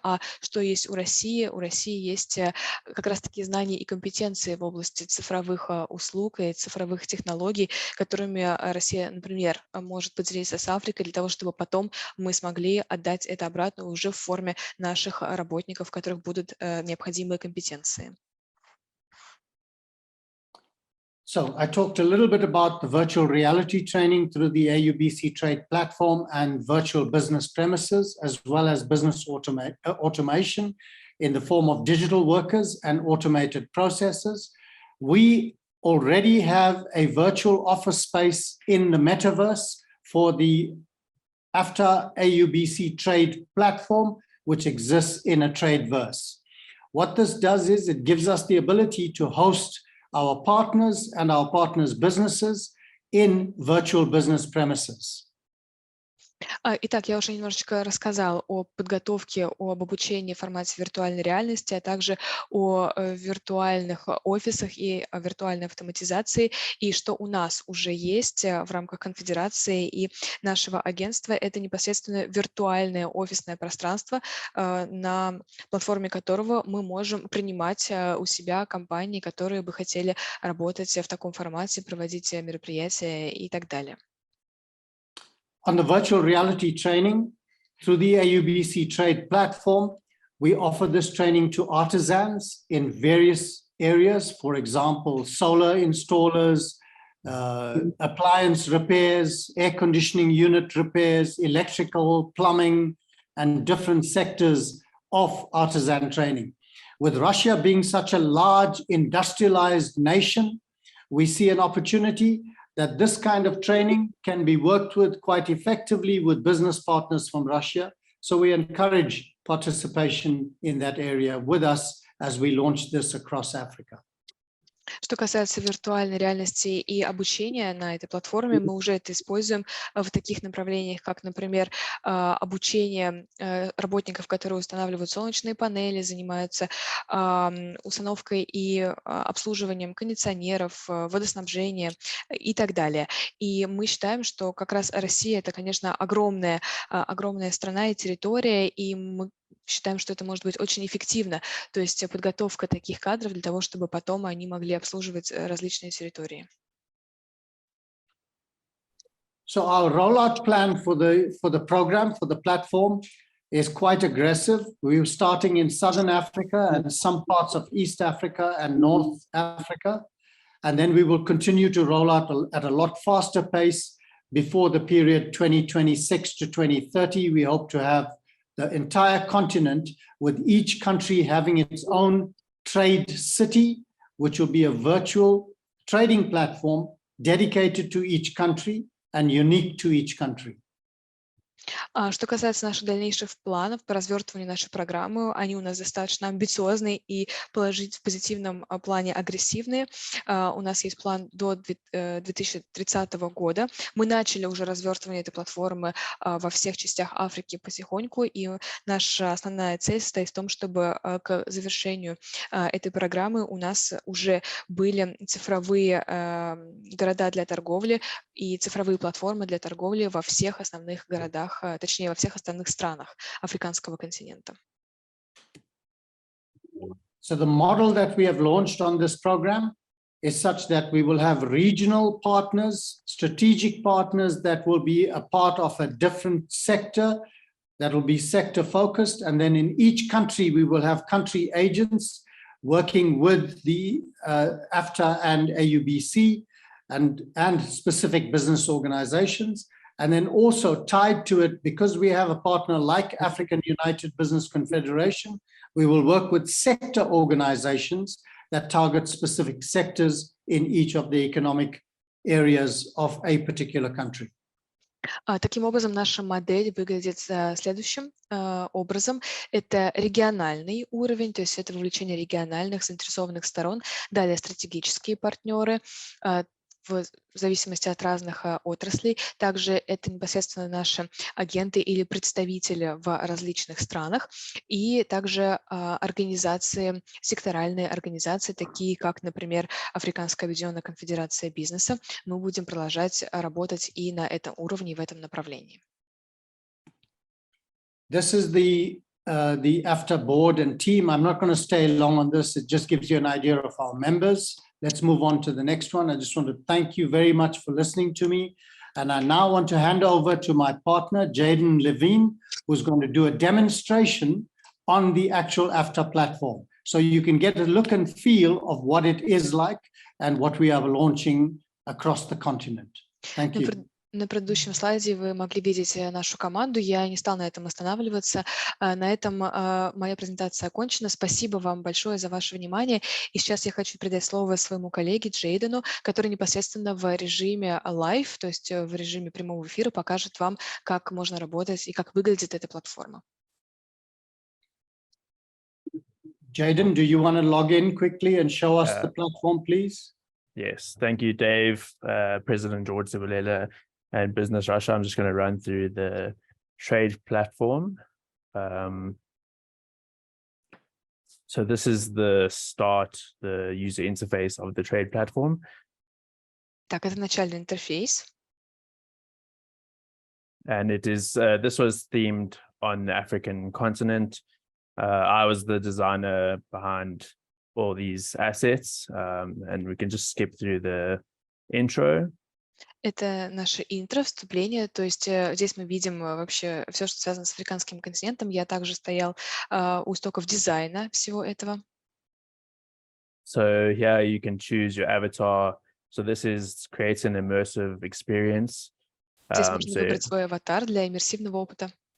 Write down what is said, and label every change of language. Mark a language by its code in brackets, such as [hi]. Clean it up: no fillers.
[ru] А что есть у России? У России есть как раз-таки знания и компетенции в области цифровых услуг и цифровых технологий, которыми Россия, например, может поделиться с Африкой для того, чтобы потом мы смогли отдать это обратно уже в форме наших работников, у которых будут необходимые компетенции. [en] So I talked a little bit about the virtual reality training through the AUBC Trade platform and virtual business premises, as well as business automation in the form of digital workers and automated processes. We already have a virtual office space in the metaverse for the AFTA AUBC Trade platform, which exists in a Tradeverse. What this does is it gives us the ability to host our partners and our partners' businesses in virtual business premises. [ru] Итак, я уже немножечко рассказала о подготовке, об обучении в формате виртуальной реальности, а также о виртуальных офисах и о виртуальной автоматизации, и что у нас уже есть в рамках конфедерации и нашего агентства. Это непосредственно виртуальное офисное пространство, на платформе которого мы можем принимать у себя компании, которые бы хотели работать в таком формате, проводить мероприятия и так далее. [en] On the virtual reality training, through the AUBC Trade platform, we offer this training to artisans in various areas, for example, solar installers, appliance repairs, air conditioning unit repairs, electrical, plumbing, and different sectors of artisan training. With Russia being such a large industrialized nation, we see an opportunity that this kind of training can be worked with quite effectively with business partners from Russia. So we encourage participation in that area with us as we launch this across Africa. [ru] Что касается виртуальной реальности и обучения на этой платформе, мы уже это используем в таких направлениях, как, например, обучение работников, которые устанавливают солнечные панели, занимаются установкой и обслуживанием кондиционеров, водоснабжения и так далее. И мы считаем, что как раз Россия — это, конечно, огромная страна и территория, и мы считаем, что это может быть очень эффективно, то есть подготовка таких кадров для того, чтобы потом они могли обслуживать различные территории. [en] So our rollout plan for the program, for the platform, is quite aggressive. We're starting in Southern Africa and some parts of East Africa and North Africa. And then we will continue to roll out at a lot faster pace before the period 2026 to 2030. We hope to have the entire continent, with each country having its own trade city, which will be a virtual trading platform dedicated to each country and unique to each country. [ru] Что касается наших дальнейших планов по развертыванию нашей программы, они у нас достаточно амбициозные и в позитивном плане агрессивные. У нас есть план до 2030 года. Мы начали уже развертывание этой платформы во всех частях Африки потихоньку, и наша основная цель состоит в том, чтобы к завершению этой программы у нас уже были цифровые города для торговли и цифровые платформы для торговли во всех основных городах, точнее, во всех остальных странах африканского континента. [en] So the model that we have launched on this program is such that we will have regional partners, strategic partners that will be a part of a different sector, that will be sector focused. And then in each country, we will have country agents working with the AFTA and AUBC and specific business organizations. And then also tied to it, because we have a partner like African United Business Confederation, we will work with sector organizations that target specific sectors in each of the economic areas of a particular country. [ru] Таким образом, наша модель выглядит следующим образом. Это региональный уровень, то есть это вовлечение региональных заинтересованных сторон, далее стратегические партнеры, в зависимости от разных отраслей. Также это непосредственно наши агенты или представители в различных странах. И также организации, секторальные организации, такие как, например, Африканская объединенная конфедерация бизнеса. Мы будем продолжать работать и на этом уровне, и в этом направлении. [en] This is the AFTA board and team. I'm not going to stay long on this. It just gives you an idea of our members. Let's move on to the next one. I just want to thank you very much for listening to me. And I now want to hand over to my partner, Jaden Levine, who's going to do a demonstration on the actual AFTA platform. So you can get a look and feel of what it is like and what we are launching across the continent. Thank you. [ru] На предыдущем слайде вы могли видеть нашу команду. Я не стала на этом останавливаться. На этом моя презентация окончена. Спасибо вам большое за ваше внимание. И сейчас я хочу передать слово своему коллеге Джейдену, который непосредственно в режиме live, то есть в режиме прямого эфира, покажет вам, как можно работать и как выглядит эта платформа. [en] Jaden, do you want to log in quickly and show us the platform, please? Yes, thank you, Dave, President George Sebulela, and Business Russia. I'm just going to run through the trade platform. So this is the start, the user interface of the trade platform. [ru] Так, это начальный интерфейс. [en] And it is, this was themed on the African continent. I was the designer behind all these assets, and we can just skip through the intro. [ru] Это наше интро, вступление, то есть здесь мы видим вообще все, что связано с африканским континентом. Я также стоял у истоков дизайна всего этого. [en] So here you can choose your avatar. So this is creates an immersive experience. [ru] Здесь можно выбрать свой аватар для иммерсивного опыта.